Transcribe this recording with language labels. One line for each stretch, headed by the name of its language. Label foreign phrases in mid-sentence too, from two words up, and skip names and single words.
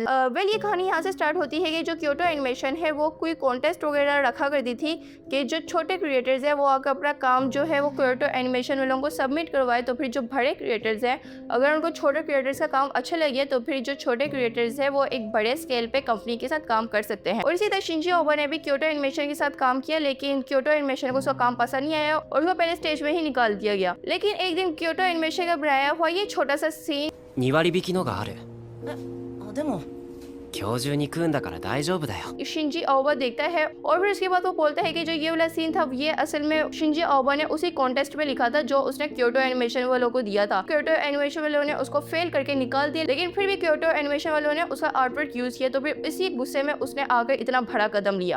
Hindi: वेल ये कहानी यहाँ से स्टार्ट होती है कि जो क्योटो एनिमेशन है वो कोई कॉन्टेस्ट वगैरह रखा करती थी कि जो छोटे क्रिएटर्स है वो आकर अपना काम जो है वो क्योटो एनिमेशन वालों को सबमिट करवाए, तो फिर जो बड़े क्रिएटर्स हैं अगर उनको छोटे क्रिएटर्स का काम अच्छा लगे तो फिर जो छोटे क्रिएटर्स है वो एक बड़े स्केल पे कंपनी के साथ काम कर सकते हैं। और इसी तरह शिंजी ओबा ने भी क्योटो एनिमेशन के साथ काम किया, लेकिन क्योटो एनिमेशन को उसका काम पसंद नहीं आया और उसको पहले स्टेज में ही निकाल दिया गया। लेकिन एक दिन क्योटो एनिमेशन का बनाया हुआ ये छोटा सा सीन
Japanese: 2 割引きのがある。でも今日中に食うんだから大丈夫だよ。
Hindi: शिंजी ओबा देखता है और फिर उसके बाद वो बोलता है कि जो ये वाला सीन था ये असल में शिंजी ओबा ने उसी कॉन्टेस्ट में लिखा था जो उसने क्योटो एनिमेशन वालों को दिया था। क्योटो एनिमेशन वालों ने उसको फेल करके निकाल दिया, लेकिन फिर भी क्योटो एनिमेशन वालों ने उसका आर्टवर्क यूज किया, तो फिर इसी गुस्से में उसने आकर इतना बड़ा कदम लिया।